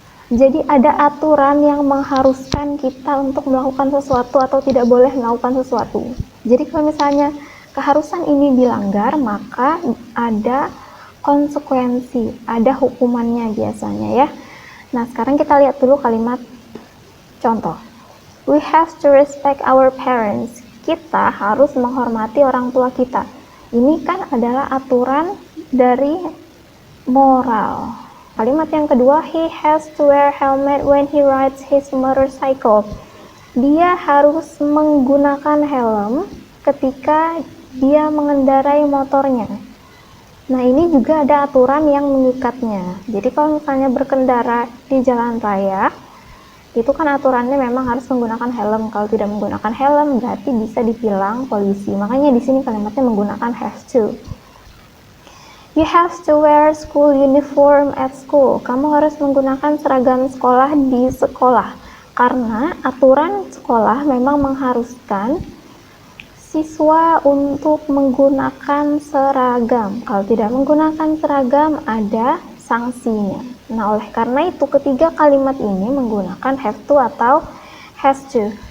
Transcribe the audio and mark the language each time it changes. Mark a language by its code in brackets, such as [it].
[id] Jadi ada aturan yang mengharuskan kita untuk melakukan sesuatu atau tidak boleh melakukan sesuatu. Jadi kalau misalnya keharusan ini dilanggar, maka ada konsekuensi, ada hukumannya biasanya ya. Nah, sekarang kita lihat dulu kalimat contoh. [en] We have to respect our parents. [id] Kita harus menghormati orang tua kita. Ini kan adalah aturan dari moral. Kalimat yang kedua, [en] he has to wear helmet when he rides his motorcycle. [id] Dia harus menggunakan helm ketika dia mengendarai motornya. Nah, ini juga ada aturan yang mengikatnya. Jadi kalau misalnya berkendara di jalan raya, itu kan aturannya memang harus menggunakan helm. Kalau tidak menggunakan helm berarti bisa ditilang polisi. Makanya di sini kalimatnya menggunakan have to. [en] You have to wear school uniform at school. [id] Kamu harus menggunakan seragam sekolah di sekolah. Karena aturan sekolah memang mengharuskan siswa untuk menggunakan seragam. Kalau tidak menggunakan seragam, ada sanksinya. Nah, oleh karena itu ketiga kalimat ini menggunakan have to atau has to.